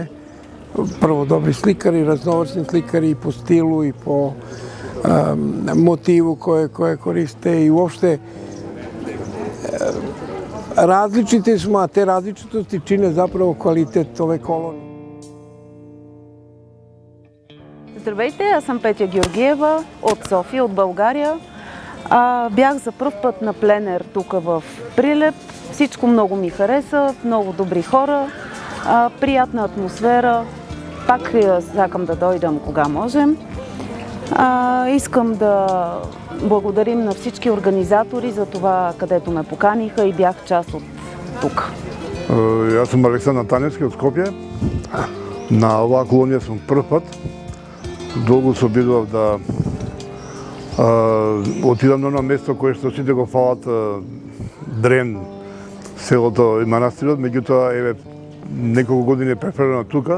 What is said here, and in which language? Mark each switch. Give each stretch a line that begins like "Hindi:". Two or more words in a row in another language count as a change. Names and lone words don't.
Serbian: Prvo dobri slikari, raznovrsni slikari i po stilu i po motivu koje koriste i uopšte različiti smo, a te različitosti čine zapravo kvalitet ove kolonije.
Bulgarian: Здравейте, аз съм Петя Георгиева от София, от България. Бях за пръв път на пленер тук в Прилеп. Всичко много ми хареса, много добри хора, приятна атмосфера. Пак чакам да дойдам, кога можем. Искам да благодарим на всички организатори за това, където ме поканиха и бях част от тук.
Macedonian: Јас сум Александар Таневски од Скопје. На оваа колонија сум прв пат. Долго се обидував да отидам на едно место кое што сите го фалат, Дрен, селото и манастирот, меѓутоа еве неколку години префрлено тука.